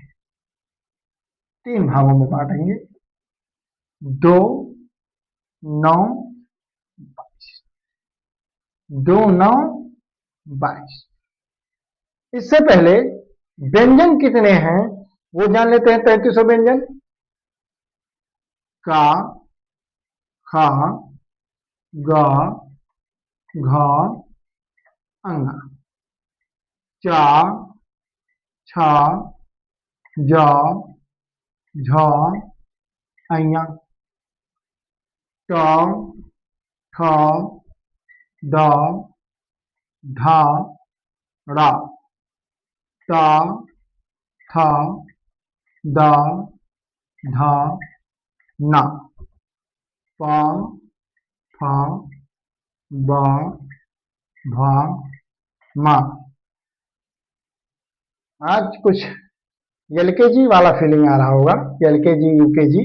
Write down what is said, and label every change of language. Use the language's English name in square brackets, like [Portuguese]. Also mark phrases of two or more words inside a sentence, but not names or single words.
[Hindi] तीन भागों में बांटेंगे, 2, 9, 22। 2, 9, 22। इससे पहले व्यंजन कितने हैं वो जान लेते हैं। 33 व्यंजन, का, खा, गा, घा, अंगा, चा, छा, जा, झा, अइया, टा, ठा, डा, ढा, ड़ा, टा, था, दा, धा, ना, पा, फा, बा, भा, मा। आज कुछ एलकेजी वाला फीलिंग आ रहा होगा, [English] LKG UKG.